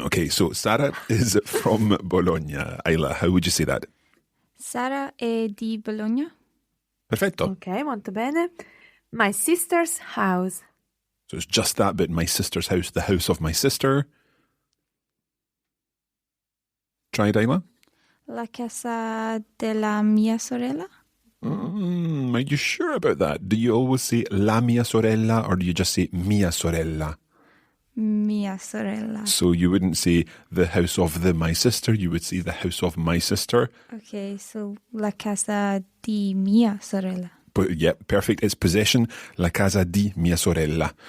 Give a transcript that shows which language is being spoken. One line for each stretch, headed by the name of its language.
English: Okay, so Sara is from Bologna. Isla, how would you say that?
Italian: Sara è di Bologna. Perfetto.
English: Okay,
Italian: molto bene.
English: My sister's house. So it's just that bit. My sister's house, the house of my sister. Try it, Isla.
Italian: La casa della mia sorella.
English: Are you sure about that? Do you always say
Italian: la mia sorella
English: or do you just say
Italian: mia sorella? Mia sorella.
English: So you wouldn't say the house of my sister, you would say the house of my sister. Okay, so
Italian: la casa di mia sorella.
English: But yeah, perfect. It's possession,
Italian: la casa di mia sorella.